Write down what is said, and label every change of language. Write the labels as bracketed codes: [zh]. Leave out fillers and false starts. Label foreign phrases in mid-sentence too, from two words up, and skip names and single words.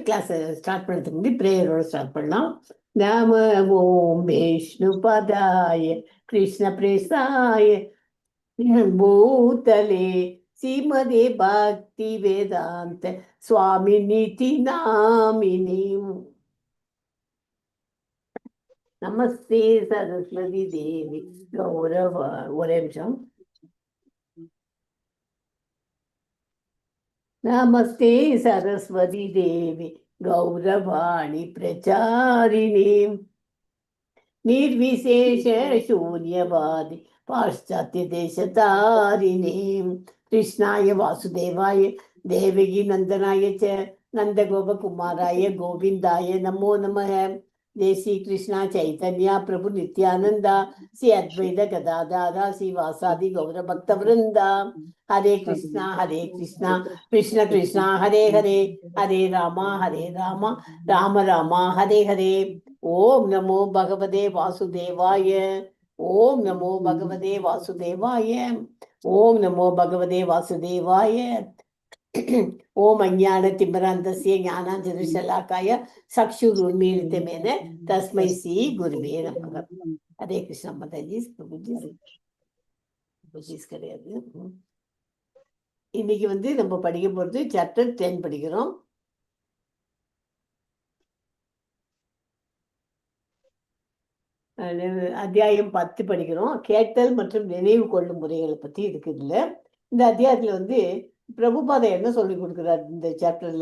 [ta] கிளாஸை ஸ்டார்ட் பண்ணுறதுக்கு முன்னாடி ப்ரேயரோட ஸ்டார்ட் பண்ணலாம். [sa] नम ओम् विष्णु पादाय कृष्ण प्रेष्ठाय भूतले श्रीमते भक्ति वेदान्त स्वामी निधि नामिने नमस्ते सरस्वती देवी गौरव. [ta] ஒரே நிமிஷம். [sa] नमस्ते सरस्वती देवी गौरवाणी प्रचारिणी निर्विशेष शून्यवादी पाश्चात्य देशतारिणी कृष्णाय वासुदेवाय देवकी नंदनाय च नंदगोप कुमाराय गोविंदाय नमो नमः. जय श्री कृष्णा चैतन्य प्रभु नित्यानंदा श्री अद्वैत गदाधर श्रीवासादि गौर भक्त वृंदा. हरे कृष्णा कृष्ण कृष्णा हरे हरे हरे राम राम राम हरे हरे. ओम नमो भगवते वासुदेवाय. ओम नमो भगवते वासुदेवाय. ओम नमो भगवते वासुदेवाय. ओम अज्ञानतिमिरान्धस्य ज्ञानाञ्जनशलाकाय चक्षुरुन्मीलितमेन तस्मै श्री गुरुवे नमः. हरे कृष्णा [ta] माताजी. प्रभुजी கிடையாது. இன்னைக்கு வந்து நம்ம படிக்க போறது சாப்டர் 10 படிக்கிறோம். அத்தியாயம் 10 படிக்கிறோம். கேட்டல் மற்றும் நினைவு கொள்ளும் முறைகளை பத்தி இருக்கு. இதுல இந்த அத்தியாயத்துல வந்து பிரபுபாதை என்ன சொல்லி கொடுக்குறாரு இந்த சாப்டர்ல?